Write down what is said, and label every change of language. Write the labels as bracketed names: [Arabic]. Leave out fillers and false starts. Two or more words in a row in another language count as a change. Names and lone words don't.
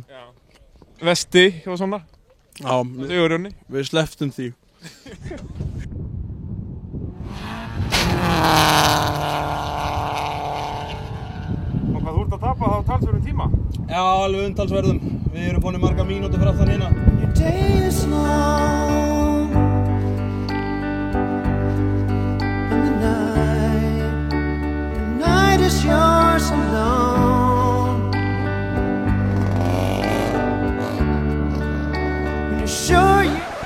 [Icelandic] Já. Vesti og svona. Já. Sigurjóni. Við slepptum því. Og hvað þú ert að tapa þá talsverðum tíma? Já, alveg umtalsverðum. Við erum búin marga mínútur fyrir aftan hérna. [English] Your day is long and the night is yours alone. When you're sure you